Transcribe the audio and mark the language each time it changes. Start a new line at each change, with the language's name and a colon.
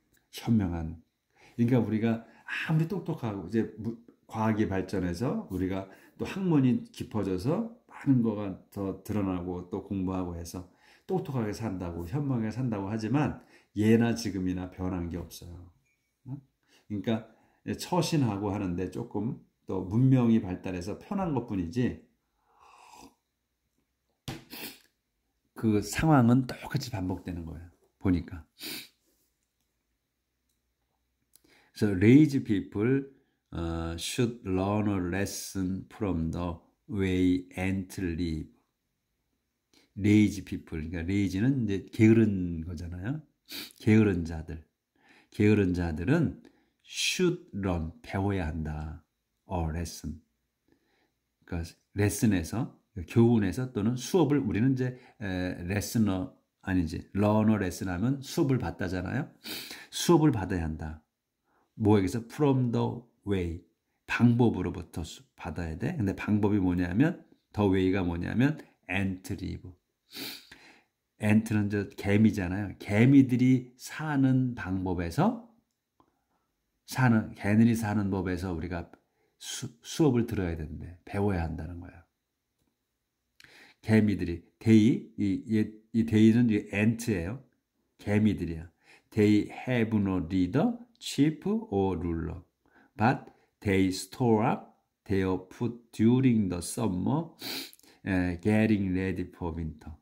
Korean: 현명한. 그러니까 우리가 아무리 똑똑하고 이제 과학이 발전해서 우리가 또 학문이 깊어져서 많은 거가 더 드러나고 또 공부하고 해서 똑똑하게 산다고 현명하게 산다고 하지만 예나 지금이나 변한 게 없어요. 그러니까 처신하고 하는데 조금 또 문명이 발달해서 편한 것뿐이지 그 상황은 똑같이 반복되는 거예요. 보니까.
English: So lazy people should learn a lesson from the way ants live.
Korean: lazy people, 그러니까 lazy는 이제 게으른 거잖아요. 게으른 자들은
English: should learn,
Korean: 배워야 한다.
English: lesson.
Korean: 그러니까 레슨에서, 교훈에서 또는 수업을 우리는 이제 레슨어 아니지, 러너 레슨 하면 수업을 받다잖아요. 수업을 받아야 한다. 뭐에게서
English: from the way,
Korean: 방법으로부터 받아야 돼. 근데 방법이 뭐냐면 the way가 뭐냐면
English: ant live.
Korean: ant는 저 개미잖아요. 개미들이 사는 방법에서 개들이 사는 법에서 우리가 수업을 들어야 되는데 배워야 한다는 거야. 개미들이 이 데이는 이 ant예요. 개미들이야.
English: They have no leader, chief or ruler, but they store up their food during the summer, getting ready for winter.